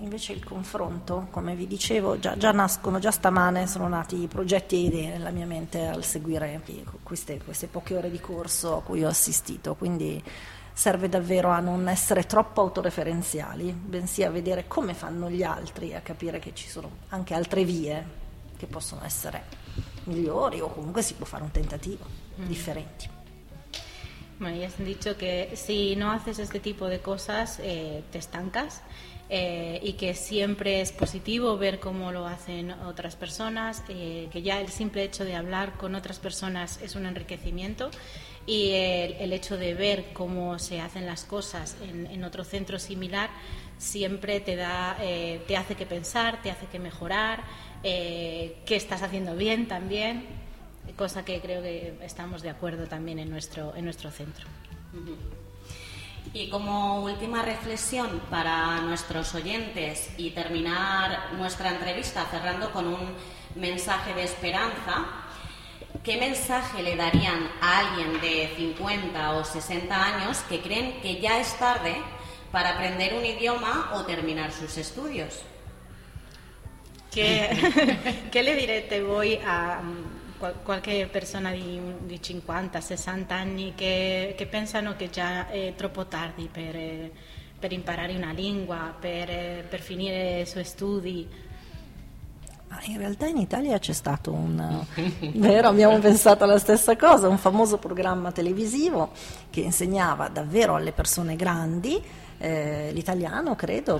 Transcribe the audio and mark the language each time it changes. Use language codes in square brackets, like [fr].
[it] Invece il confronto, come vi dicevo, già nascono, già stamane sono nati progetti e idee nella mia mente al seguire queste poche ore di corso a cui ho assistito. Quindi serve davvero a non essere troppo autoreferenziali, bensì a vedere come fanno gli altri, a capire che ci sono anche altre vie che possono essere migliori, o comunque si può fare un tentativo differenti. [es] Bueno, ya han dicho que si no haces este tipo de cosas, te estancas, y que siempre es positivo ver cómo lo hacen otras personas, que ya el simple hecho de hablar con otras personas es un enriquecimiento, y el hecho de ver cómo se hacen las cosas en otro centro similar siempre te hace que pensar, te hace que mejorar, qué estás haciendo bien también. Cosa que creo que estamos de acuerdo también en nuestro centro. Y como última reflexión para nuestros oyentes y terminar nuestra entrevista cerrando con un mensaje de esperanza, ¿qué mensaje le darían a alguien de 50 o 60 años que creen que ya es tarde para aprender un idioma o terminar sus estudios? ¿Qué le diré? Te voy a... [it] qualche persona di 50, 60 anni che pensano che già è troppo tardi per imparare una lingua, per finire i suoi studi. In realtà in Italia c'è stato un... vero, abbiamo pensato alla stessa cosa, un famoso programma televisivo che insegnava davvero alle persone grandi l'italiano, credo,